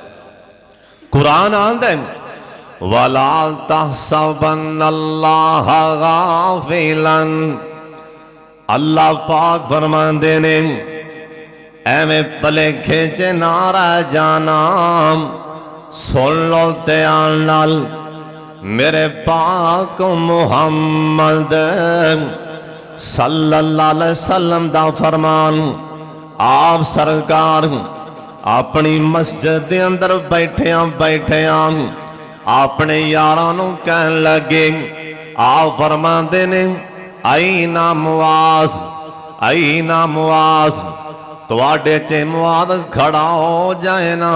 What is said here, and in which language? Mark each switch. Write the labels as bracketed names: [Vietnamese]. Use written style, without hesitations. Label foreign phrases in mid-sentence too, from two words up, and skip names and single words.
[Punjabi] ਕੁਰਾਨ ਆਂਹਦਾ ਹੈ [Arabic] ولا تحسبن الله غافلا, [Punjabi] ਅੱਲਾਹ ਪਾਕ ਫ਼ਰਮਾਂਦੇ ਨੇ ਐਵੇਂ ਭੁਲੇਖੇ ਚ ਨਾ ਰਹਿ ਜਾਣਾ। ਸੁਣ ਲੋ ਧਿਆਨ ਨਾਲ ਮੇਰੇ ਪਾਕ ਮੁਹੰਮਦ [Arabic] صلى الله عليه وسلم [Punjabi] ਦਾ ਫ਼ਰਮਾਨ ਆਪ ਸਰਕਾਰ ਅਪਣੀ ਮਸਜਿਦ ਦੇ ਅੰਦਰ ਬੈਠਿਆਂ ਅਪਣੇ ਯਾਰਾਂ ਨੂੰ ਕਹਿਣ ਲੱਗੇ ਆਪ ਫ਼ਰਮਾਂਦੇ ਨੇ ਆਈ ਨਾ ਮੁਆਜ਼ ਆਈ ਨਾ ਮੁਆਜ਼ ਤੁਹਾਡੇ ਚ ਮੁਆਜ਼ ਖੜ੍ਹਾ ਹੋ ਜਾਏ ਨਾ।